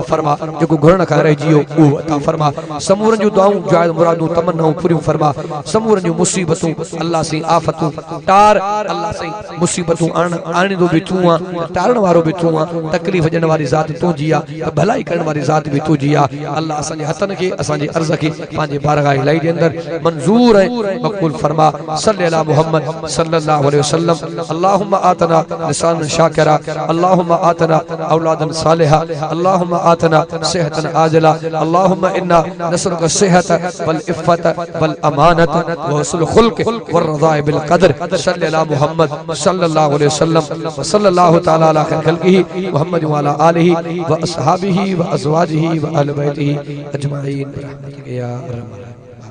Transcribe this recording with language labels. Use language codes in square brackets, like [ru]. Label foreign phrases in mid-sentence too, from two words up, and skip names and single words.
[sd] फरमा जेको घुरण खां रहिजी वियो उहो अता फरमा समूरनि जूं दुआऊं जायज़ मुरादूं तमन्नाऊं पूरियूं फरमा समूरनि जूं मुसीबतूं अल्लाह से आफ़तूं टार अल्लाह से मुसीबतूं आणींदो भी तूं आहे टारण वारो भी तूं आहे तकलीफ़ ॾियण वारी ज़ात तुंहिंजी आहे भलाई करण वारी ज़ात भी तुंहिंजी आहे अल्लाह असांजे हथनि खे असांजे अर्ज़ खे पंहिंजे बारगाह इलाही जे अंदरि मंज़ूर ऐं मक़बूल फरमा [ar] صل على محمد صلى الله عليه وسلم اللهم آتنا لسانا شاكرا اللهم آتنا أولادا صالحة اللهم آتنا صحة عاجلة اللهم إنا نسألك صحة والعفة والأمانة وحسن الخلق ورضاء بالقدر صل على محمد صلى الله عليه وسلم وصلى الله تعالى على خلقه محمد وعلى آله وأصحابه وأزواجه وأهل بيته أجمعين برحمتك يا أرحم